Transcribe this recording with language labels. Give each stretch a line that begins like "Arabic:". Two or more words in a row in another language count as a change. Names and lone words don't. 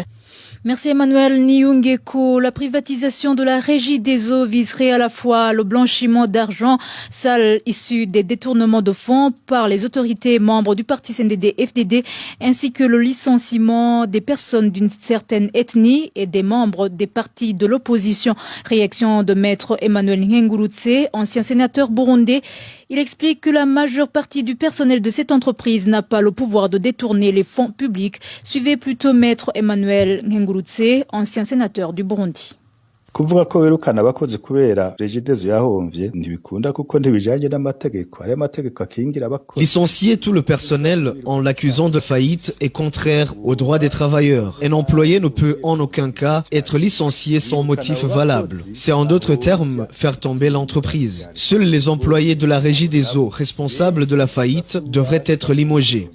French: Merci Emmanuel Nyungeko. La privatisation de la régie des eaux viserait à la fois le blanchiment d'argent sale issu des détournements de fonds par les autorités membres du parti CNDD-FDD ainsi que le licenciement des personnes d'une certaine ethnie et des membres des partis de l'opposition. Réaction de maître Emmanuel Ngurutse, ancien sénateur burundais. Il explique que la majeure partie du personnel de cette entreprise n'a pas le pouvoir de détourner les fonds publics. Suivez plutôt maître Emmanuel Ngurutse, ancien sénateur du Burundi.
Rundi: kuvuga ko wirukana abakozi kubera Regideso yahomvye ntibikunda kuko ntibijanye n'amategeko ari amategeko akingira abakozi.
French: Licencier tout le personnel en l'accusant de faillite est contraire aux droits des travailleurs. Un employé ne peut en aucun cas être licencié sans motif valable. C'est en d'autres termes faire tomber l'entreprise. Seuls les employés de la Régie des eaux responsables de la faillite devraient être limogés.